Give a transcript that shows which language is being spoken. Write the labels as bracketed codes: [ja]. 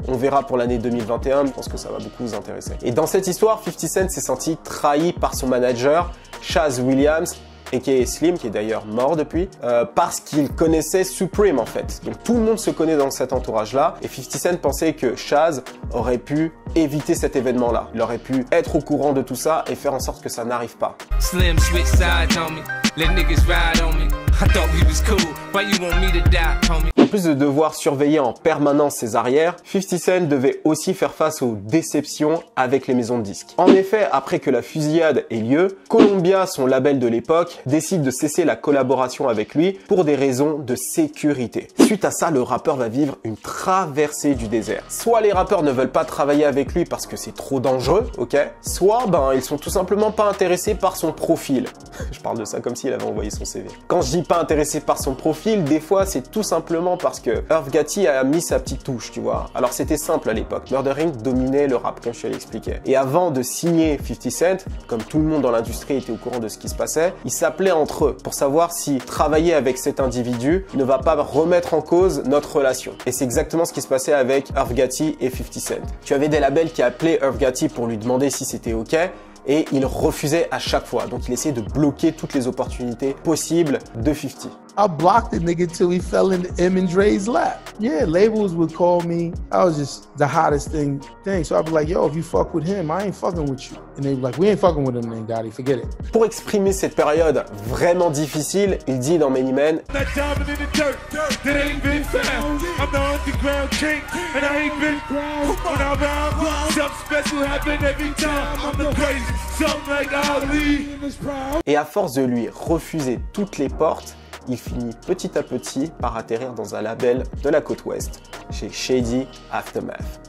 [fr] On verra pour l'année 2021, je pense que ça va beaucoup vous intéresser. Et dans cette histoire, 50 Cent s'est senti trahi par son manager, Chaz Williams, aka Slim, qui est d'ailleurs mort depuis, parce qu'il connaissait Supreme en fait. Donc tout le monde se connaît dans cet entourage-là, et 50 Cent pensait que Chaz aurait pu éviter cet événement-là. Il aurait pu être au courant de tout ça et faire en sorte que ça n'arrive pas. [en] Slim switch sides on me, let niggas ride on me. I thought we was cool, why you want me to die, homie? [fr] En plus de devoir surveiller en permanence ses arrières, 50 Cent devait aussi faire face aux déceptions avec les maisons de disques. En effet, après que la fusillade ait lieu, Columbia, son label de l'époque, décide de cesser la collaboration avec lui pour des raisons de sécurité. Suite à ça, le rappeur va vivre une traversée du désert. Soit les rappeurs ne veulent pas travailler avec lui parce que c'est trop dangereux, ok? Soit, ils sont tout simplement pas intéressés par son profil. Je parle de ça comme s'il avait envoyé son CV. Quand je dis pas intéressé par son profil, des fois c'est tout simplement parce que Irv Gotti a mis sa petite touche, tu vois. Alors c'était simple à l'époque. Murder Inc dominait le rap, comme je te l'expliquais. Et avant de signer 50 Cent, comme tout le monde dans l'industrie était au courant de ce qui se passait, ils s'appelaient entre eux pour savoir si travailler avec cet individu ne va pas remettre en cause notre relation. Et c'est exactement ce qui se passait avec Irv Gotti et 50 Cent. Tu avais des labels qui appelaient Irv Gotti pour lui demander si c'était ok, et il refusait à chaque fois. Donc il essayait de bloquer toutes les opportunités possibles de 50. [en] I blocked the nigga till he fell into M and Dre's lap. Yeah, labels would call me. I was just the hottest thing. So I'd be like, yo, if you fuck with him, I ain't fucking with you. And they'd be like, we ain't fucking with him, then, Gotti, forget it. [fr] Pour exprimer cette période vraiment difficile, il dit dans Many Men, et à force de lui refuser toutes les portes, il finit petit à petit par atterrir dans un label de la côte ouest, chez Shady Aftermath.